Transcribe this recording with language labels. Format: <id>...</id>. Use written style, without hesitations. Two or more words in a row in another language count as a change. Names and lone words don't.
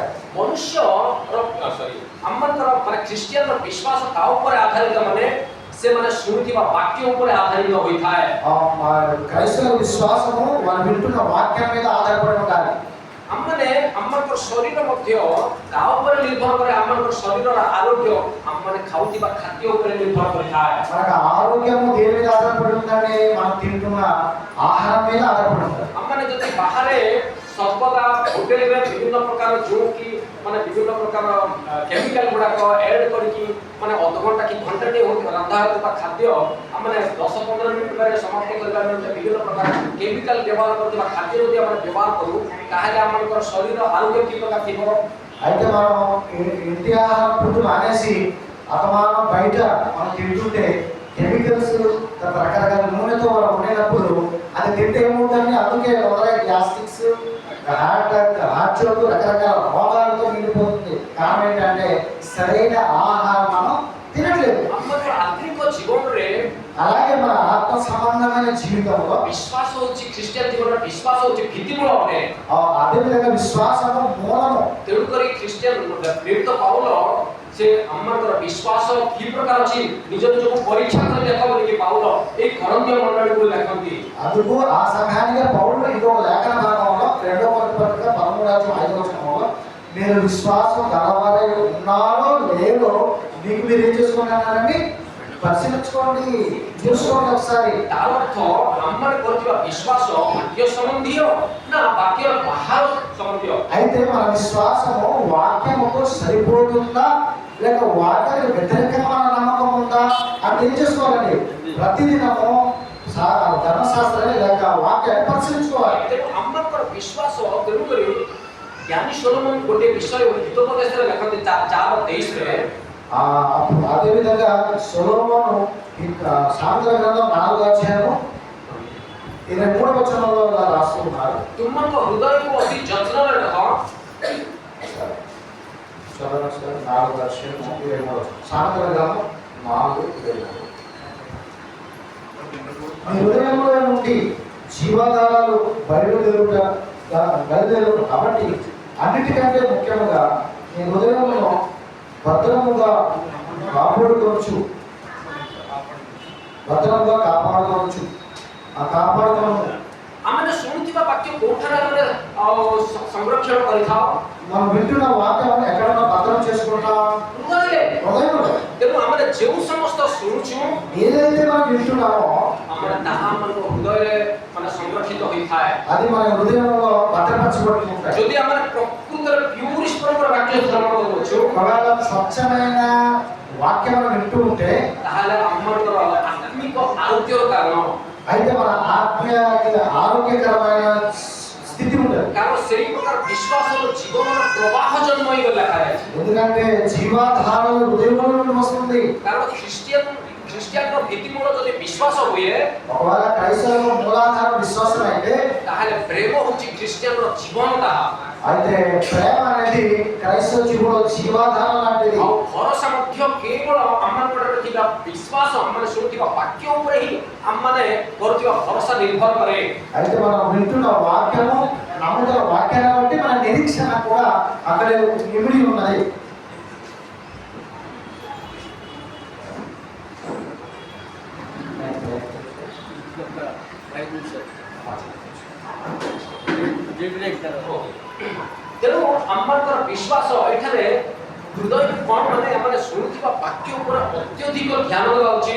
<or>ମନୁଷ୍ୟ ଆମମାନଙ୍କର ମାନେ ଖ୍ରୀଷ୍ଟିଆନର ବିଶ୍ୱାସ ତା ଉପରେ ଆଧାରିତ ମାନେ ସେମାନେ ଶୁଣିଥିବା ବାକ୍ୟ ଉପରେ ଆଧାରିତ ହୋଇଥାଏ।</or> <te>క్రైస్తవ విశ్వాసము వాళ్ళు వింటున్న వాక్యం మీద ఆధారపడి ఉండాలి।</te> <or>ଆମମାନେ ଆମମାନଙ୍କର ଶରୀର ମଧ୍ୟ ତା ଉପରେ ନିର୍ଭର କରେ, ଆମମାନଙ୍କର ଶରୀରର ଆରୋଗ୍ୟ ଆମମାନେ ଖାଉଥିବା ଖାଦ୍ୟ ଉପରେ ନିର୍ଭର କରିଥାଏ।</or> <te>మనకు ఆరోగ్యము దేని మీద ఆధారపడి ఉందంటే మనం తింటున్న ఆహారం మీద ఆధారపడి ఉంటుంది।</te> <or>ଆମମାନେ ଯଦି ବାହାରେ ସର୍ବଦା ହୋଟେଲରେ ବିଭିନ୍ନ ପ୍ରକାର ଯେଉଁ କି ମାନେ ବିଭିନ୍ନ ପ୍ରକାର କେମିକାଲ ଗୁଡ଼ାକ ଏଡ୍ କରିକି ମାନେ ଅଧଘଣ୍ଟା କି ଘଣ୍ଟାଟେ ରନ୍ଧା ହେଉଥିବା ଖାଦ୍ୟ ଆମେ 10-15 ମିନିଟରେ ସମାପ୍ତ କରିବା ନିମନ୍ତେ ବିଭିନ୍ନ ପ୍ରକାର କେମିକାଲ ବ୍ୟବହାର କରୁଥିବା ଖାଦ୍ୟ ଯଦି ଆମେ ବ୍ୟବହାର କରୁ ତାହେଲେ ଆମମାନଙ୍କର ଶରୀର ଆରୋଗ୍ୟ କି ପ୍ରକାର ଥିବ।</or> <te>అయితే మనం ఇంటి ఆహారం ఫుడ్ మానేసి అతమానం బయట మనం తింటుంటే కెమికల్స్ రకరకాల నూనెతో మనం ఉండేటప్పుడు అది తింటే ఏమవుతుంది, అందుకే గ్యాస్ట్రిక్స్, హార్ట్ చోటు, రకరకాల రోగాలతో నిండిపోతుంది। కారణం ఏంటంటే సరైన ఆహారం మనం తినట్లేదు।</te> <or>ଆମର ଆତ୍ମିକ ଜୀବନରେ</or> <te>అలాగే మన ఆత్మ సంబంధమైన జీవితంలో విశ్వాసం వచ్చి క్రిస్టియన్ జీవనంలో విశ్వాసం వచ్చి భిత్తిమూల ଅଟେ। అదే విధంగా విశ్వాసము మూలము।</te> <or>ତେଣୁକରି ଖ୍ରୀଷ୍ଟିଆନ ପ୍ରେରିତ ପାଉଲ ସେ ଆମଙ୍କର ବିଶ୍ୱାସ କି ପ୍ରକାର ଅଛି ନିଜ ନିଜକୁ ପରୀକ୍ଷା କରି ଦେଖ ବୋଲି ପାଉଲ ଏଇ କରନ୍ତୀୟ ମଣ୍ଡଳୀକୁ ଲେଖନ୍ତି।</or> <te>అందుకు ఆ సంఘానికి పౌలు ఇంకొక లేఖన భాగంలో 2వ కొరింథీ పత్రిక 13:5 మీరు విశ్వాసం గలవారై ఉన్నారో లేదో మీకు మీరు ఏం చేసుకున్నారని పరిశీలించుకోండి, చూసుకోండి ఒకసారి।</te> <or>ତାର ଅର୍ଥ ଆମର କରୁଥିବା ବିଶ୍ୱାସ ବାକ୍ୟ ସମ୍ବନ୍ଧୀୟ ନା ବାକ୍ୟ ବାହାର ସମ୍ବନ୍ଧୀୟ।</or> <te>అయితే మన విశ్వాసము వాక్యముతో సరిపోతుందా లేక వాక్యానికి వ్యతిరేకంగా మన నమ్మకం ఉందా అని ఏం చేసుకోవాలండి? ప్రతిదినము ధర్మశాస్త్రాన్ని లేక వాక్యాన్ని పరిశీలించుకోవాలి।</te> <or>ତେଣୁ ଆମଙ୍କର ବିଶ୍ୱାସ ତେଣୁକରି ଜ୍ଞାନୀ ସୋଲୋମନ ଗୋଟିଏ ବିଷୟ ହିତୋପଦେଶରେ ଲେଖନ୍ତି 4:23ରେ।</or> <te>అదే విధంగా సొలొమోను సామెతల గ్రంథం 4వ అధ్యాయము 23వ వచనంలో ఇలా రాస్తున్నారు।</te> <or>ତୁମଙ୍କ ହୃଦୟକୁ ଅତି ଯତ୍ନରେ ରଖ।</or> <te>4వ అధ్యాయం 23వ సామెతల గ్రంథం 4:23 మీ హృదయంలో నుండి జీవధారాలు బయలుదేరుట కాబట్టి అన్నిటికంటే ముఖ్యంగా మీ హృదయంలో భద్రముగా కాపాడుకోవచ్చు</te> <or>ଆମେ ଶୁଣୁଥିବା ବାକ୍ୟ କୋଉଠାରେ ଆମେ ସଂରକ୍ଷଣ କରିଥାଉ?</or> <te>మనం వింటున్న వాక్యం ఎక్కడ భద్రం చేసుకుంటాం? హృదయంలో।</te> <or>ତେଣୁ ଆମେ ଯେଉଁ ସମସ୍ତ ଶୁଣୁଛୁ</or> <te>ఏదైతే మనం వింటున్నామో</te> <or>ଆମର ତାହା ଆମ ହୃଦୟରେ ମାନେ ସଂରକ୍ଷିତ ହୋଇଥାଏ।</or> <te>అది మన హృదయంలో భద్రపరచబడి ఉంటాయి।</te> <or>ଯଦି ଆମେ ପ୍ରକୃତରେ ପ୍ୟୁର ଈଶ୍ୱରଙ୍କର ବାକ୍ୟ ଶ୍ରବଣ କରୁଛୁ</or> <te>ఒకవేళ స్వచ్ఛమైన వాక్యం వింటూ ఉంటే</te> <or>ତାହେଲେ ଆମର ଆତ୍ମିକ ଆରୋଗ୍ୟର କାରଣ।</or> <te>అయితే మన ఆరోగ్యకరమైన స్థితి ఉంటుంది।</te> <or>କାରଣ ସେଇ ପ୍ରକାର ବିଶ୍ୱାସର ଜୀବନର ପ୍ରବାହ ଜନ୍ମ ହୋଇଗଲା ଲେଖାଯାଇଛି।</or> <te>ఎందుకంటే జీవాధారాలు హృదయంలో నుండి వస్తుంది।</te> <or>କାରଣ ଖ୍ରୀଷ୍ଟିଆନର ଭିତ୍ତିମୂଳ ଯଦି ବିଶ୍ୱାସ ହୁଏ</or> <te>ఒకవేళ క్రైస్తవ మూలాధార విశ్వాసం అయితే</te> <or>ତାହେଲେ ପ୍ରେମ ହେଉଛି ଖ୍ରୀଷ୍ଟିଆନର ଜୀବନ ତାହା।</or> <te>అయితే ప్రేమ అనేది క్రైస్తవ జీవుల జీవాధార లాంటిది।</te> <or>ଆଉ ଭରସା ମଧ୍ୟ କେବଳ ଆମମାନଙ୍କର ଥିବା ବିଶ୍ୱାସ ଆମମାନେ ଶୁଣୁଥିବା ବାକ୍ୟ ଉପରେ ହିଁ ଆମମାନେ କରୁଥିବା ଭରସା ନିର୍ଭର କରେ।</or> <te>అయితే మనం వింటున్న వాక్యము నమ్ముతున్న వాక్యాన్ని బట్టి మన నిరీక్షణ కూడా అక్కడే ఇమిడి ఉన్నది।</te> <or>ତେଣୁ ଆମମାନଙ୍କର ବିଶ୍ୱାସ ଏଠାରେ ହୃଦୟକୁ କ'ଣ ମାନେ ଆମେ ଶୁଣୁଥିବା ବାକ୍ୟ ଉପରେ ଅତ୍ୟଧିକ ଧ୍ୟାନ ଦେବା ଉଚିତ।</or>